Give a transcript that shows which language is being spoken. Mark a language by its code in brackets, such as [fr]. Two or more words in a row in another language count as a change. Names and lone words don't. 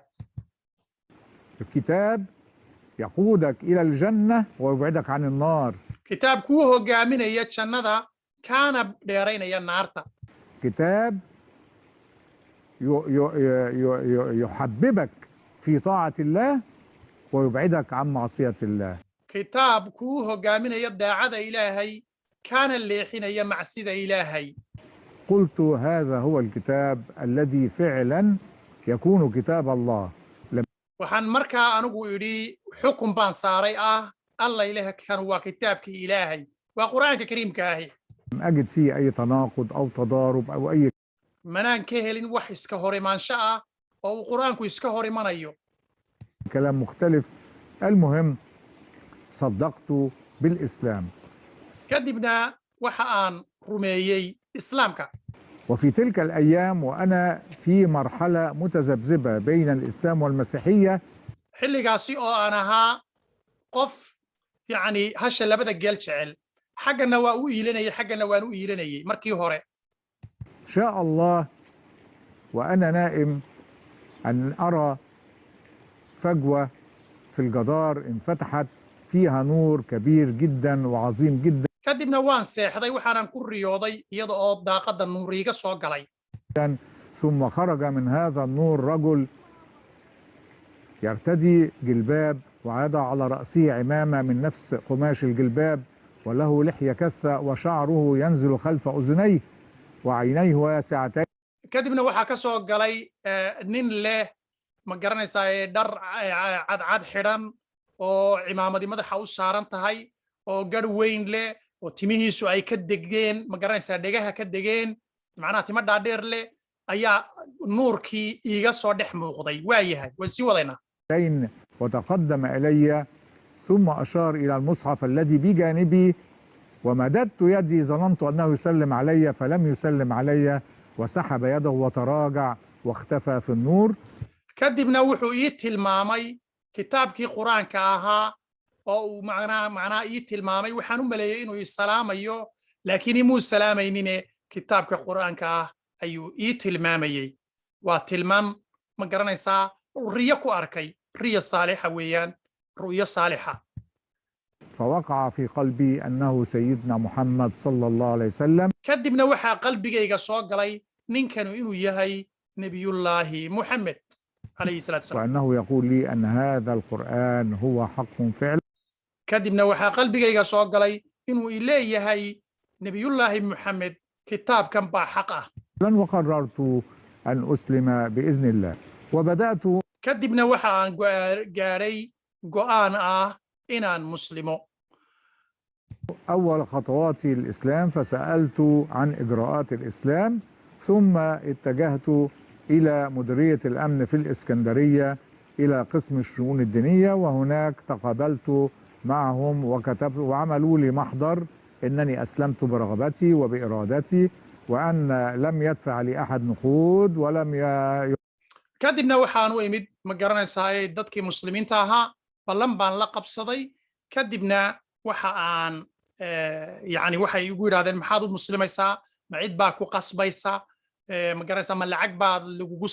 [ar] الكتاب يقودك إلى الجنة ويبعدك عن النار. [so] kitaab kuu hogaaminaya jannada kaana dheeraynaya naarta. [ar] كتاب يحببك في طاعة الله ويبعدك عن معصية الله. [so] kitaab kuu hogaaminaya daacada ilaahay kaana leexinaya macsida ilaahay. [ar] قلت هذا هو الكتاب الذي فعلا يكون كتاب الله. [so] waxaan markaa anigu idhi xukun baan saaray ah alla ilaah kan waa kitaabkii ilaahay waa qur'aanka kariimka ahi. [ar] لم أجد فيه أي تناقض أو تضارب أو أي [so] manaan ka helin wax iska hor imaansho ah oo uu qur'aanku iska hor imanayo. [ar] كلام مختلف. المهم صدقت بالإسلام. [so] kadibna waxa aan rumeeyey islaamka. [ar] وفي تلك الأيام وأنا في مرحلة متذبذبة بين الإسلام والمسيحية. [so] xilligaasi oo aan ahaa qof yacni hasha labada geel jecel xaggana waa u iilanayay xaggana waan u iilanayay markii hore. [ar] شاء الله وأنا نائم أن أرى فجوة في الجدار انفتحت فيها نور كبير جدا وعظيم جدا. [so] kadibna waan seexday waxaanan ku riyooday iyada oo daaqadda nuur iiga soo galay. [ar] ثم خرج من هذا النور رجل يرتدي جلباب ويضع على رأسه عمامة من نفس قماش الجلباب وله لحية كثة وشعره ينزل خلف أذنيه وعينيه واسعتين. [so] kadibna waxaa ka soo galay nin leh ma garanaysaa dhar cadcad xidhan oo cimaamadii madaxa u saaran tahay oo garh weyn leh oo timihiisu ay ka degeen ma garanaysaa dhegaha ka degeen macnaha timo dhaadheer leh ayaa nuurkii iiga soo dhex muuqday. waa yahay waan sii wadaynaa. [ar] وتقدم إلي ثم أشار إلى المصحف الذي بجانبي ومددت يدي ظننت أنه يسلم علي فلم يسلم علي وسحب يده وتراجع واختفى في النور. [so] kadibna wuxuu ii tilmaamay kitaabkii qur'aanka ahaa oo uu macnaa ii tilmaamay waxaan u maleeyay inuu ii salaamayo laakiin imuu salaamaynin kitaabka qur'aanka ah ayuu ii tilmaamayey waa tilmaam ma garanaysaa riyo ku arkay riyo saalixa weeyaan ru'yo saalixa [ar] فوقع في قلبي أنه سيدنا محمد صلى الله عليه وسلم [so] kadibna waxaa qalbigayga soo galay ninkanu inuu yahay nebiyullaahi muxamed [ar] عليه الصلاة والسلام وأنه يقول لي أن هذا القرآن هو حق فعلا [so] kadibna waxaa qalbigayga soo galay inuu leeyahay nebiyullaahi muxamed kitaabkan baa xaq ah [ar] وقررت أن أسلم بإذن الله وبدأت [so] kadibna waxa aan gaadhay go'aan ah inaan muslimo [ar] أول خطواتي الإسلام فسألت عن إجراءات الإسلام ثم اتجهت إلى مديرية الأمن في الإسكندرية إلى قسم الشؤون الدينية وهناك تقابلت معهم وكتبت وعملوا لي محضر أنني أسلمت برغبتي وبإرادتي وأن لم يدفع لي أحد نقود ولم [so] kadibna waxaan u imid ma garanaysaa dadkii muslimiinta ahaa ballan baan la qabsaday kadibna waxa aan yani waxay igu yidhahdeen maxaad u muslimaysaa ma cid baa ku qasbaysa ma garanaysaa ma lacag baad lagugu